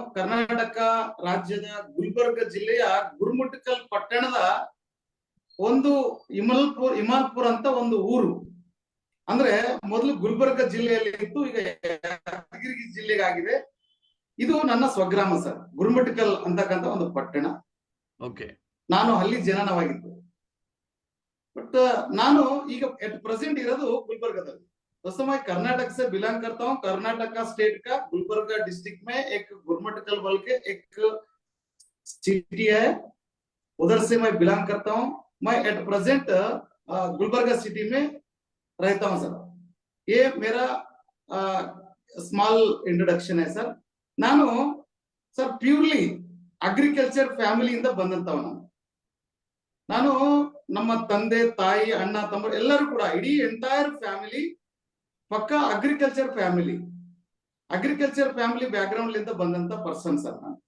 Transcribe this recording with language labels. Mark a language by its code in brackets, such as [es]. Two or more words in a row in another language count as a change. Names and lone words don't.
[kn] ಕರ್ನಾಟಕ ರಾಜ್ಯದ ಗುಲ್ಬರ್ಗ ಜಿಲ್ಲೆಯ ಗುರುಮುಟ್ಕಲ್ ಪಟ್ಟಣದ ಒಂದು ಇಮಾಲ್ಪುರ್ ಅಂತ ಒಂದು ಊರು. ಅಂದ್ರೆ ಮೊದಲು ಗುಲ್ಬರ್ಗ ಜಿಲ್ಲೆಯಲ್ಲಿ ಇತ್ತು, ಈಗ ಯಾದಗಿರಿ ಜಿಲ್ಲೆಗಾಗಿದೆ. ಇದು ನನ್ನ ಸ್ವಗ್ರಾಮ ಸರ್, ಗುರುಮುಟ್ಕಲ್ ಅಂತಕ್ಕಂತ ಒಂದು ಪಟ್ಟಣ. ಓಕೆ. ನಾನು ಅಲ್ಲಿ ಜನನವಾಗಿದ್ದು. बट ನಾನು ಈಗ [en] at present [kn] ಇರೋದು ಗುಲ್ಬರ್ಗದಲ್ಲಿ. [hi] दोस्तों मैं कर्नाटक से बिलोंग करता हूँ। कर्नाटक का स्टेट का गुलबर्गा डिस्ट्रिक्ट में एक गुरमटकल बोल के एक सिटी है, उधर से मैं बिलोंग करता हूँ। मैं [en] at present [hi] गुलबर्गा सिटी में रहता हूँ सर। ये मेरा [en] small introduction [hi] है सर। [kn] ನಾನು ಸರ್ [en] purely agriculture family-inda [kn] ಬಂದಂತವನು. ನಾನು ನಮ್ಮ ತಂದೆ ತಾಯಿ ಅಣ್ಣ ತಮ್ಮ ಎಲ್ಲರೂ ಕೂಡ ಇಡೀ [en] entire family [kn] ಪಕ್ಕಾ [en] agriculture family back ground [kn] ಲಿಂದ ಬಂದಂತ ಪರ್ಸನ್ ಸರ್.